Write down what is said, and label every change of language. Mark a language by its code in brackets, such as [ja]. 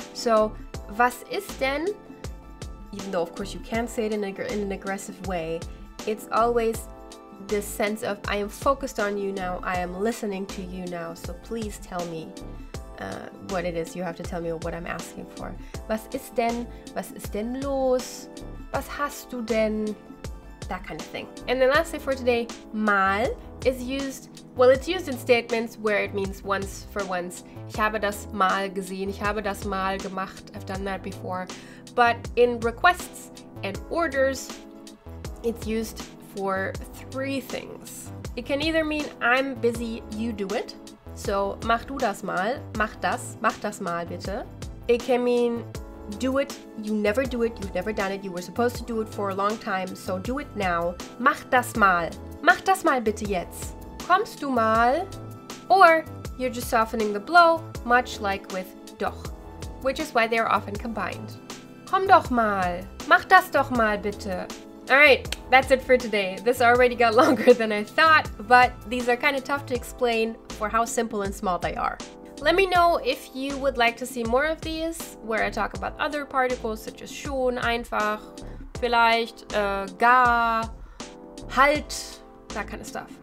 [de] So, was ist denn? [en] Even though, of course, you can say it in an aggressive way, it's always this sense of, I am focused on you now, I am listening to you now, so please tell me what it is you have to tell me or what I'm asking for. [de] Was ist denn? Was ist denn los? Was hast du denn? [en] That kind of thing. And then lastly for today, mal is used, well, it's used in statements where it means once for once. [de] Ich habe das mal gesehen. Ich habe das mal gemacht. [en] I've done that before. But in requests and orders, it's used for 3 things. It can either mean I'm busy, you do it. [de] So, mach du das mal, mach das mal bitte. [en] It can mean, do it, you never do it, you've never done it, you were supposed to do it for a long time, so do it now. [de] Mach das mal bitte jetzt. Kommst du mal? [en] Or, you're just softening the blow, much like with doch, which is why they are often combined. [de] Komm doch mal, mach das doch mal bitte. [en] Alright, that's it for today. This already got longer than I thought, but these are kind of tough to explain for how simple and small they are. Let me know if you would like to see more of these, where I talk about other particles such as schon, einfach, vielleicht, gar, halt, that kind of stuff.